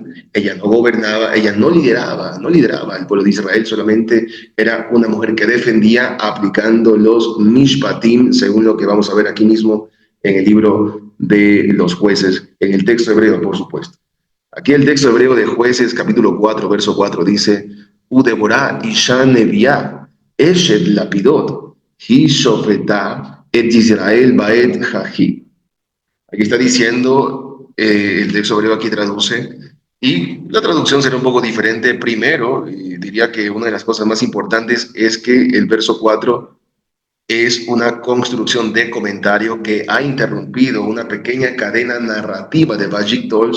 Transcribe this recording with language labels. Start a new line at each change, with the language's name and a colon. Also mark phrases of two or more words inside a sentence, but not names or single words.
Spanish: Ella no gobernaba, ella no lideraba al pueblo de Israel, solamente era una mujer que defendía aplicando los mishpatim, según lo que vamos a ver aquí mismo en el libro de los jueces, en el texto hebreo, por supuesto. Aquí el texto hebreo de Jueces, capítulo 4, verso 4, dice,
Hebrew: ודבורה אשה נביאה אשת לפידות היא שפטה את ישראל בעת ההיא.
Spanish: Aquí está diciendo, el texto hebreo aquí traduce, y la traducción será un poco diferente. Primero, diría que una de las cosas más importantes es que el verso 4 es una construcción de comentario que ha interrumpido una pequeña cadena narrativa de Vajik Dolls.